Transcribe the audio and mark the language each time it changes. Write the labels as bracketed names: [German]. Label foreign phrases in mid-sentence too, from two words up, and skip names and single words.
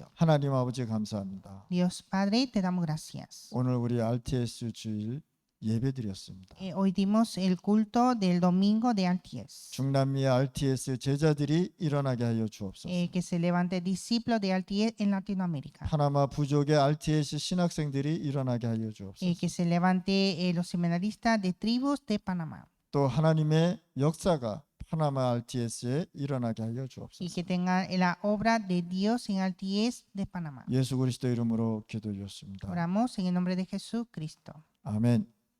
[Korean] 하나님 아버지 감사합니다. [Spanish] Dios Padre, te damos gracias. [Korean] 오늘 우리 RTS 주일 예배드렸습니다. [Spanish] Hoy dimos el culto del domingo de Altiers. [Korean] 중남미 RTS 제자들이 일어나게 하여 주옵소서. [Spanish] Que se levante discípulos de Altiers en Latinoamérica. [Korean] 파나마 부족의 RTS 신학생들이 일어나게 하여 주옵소서. [Spanish] Que se levante los seminaristas de tribus de Panamá. [Korean] 또 하나님의 역사가 파나마 RTS에 일어나게 하여 [Spanish] Y [Korean] 주옵소서. [Spanish] que tengan la obra de Dios en Altiers de Panamá. [Korean] 예수 그리스도 이름으로 기도드렸습니다. [Spanish] Oramos en el nombre de Jesucristo. [Korean] 아멘.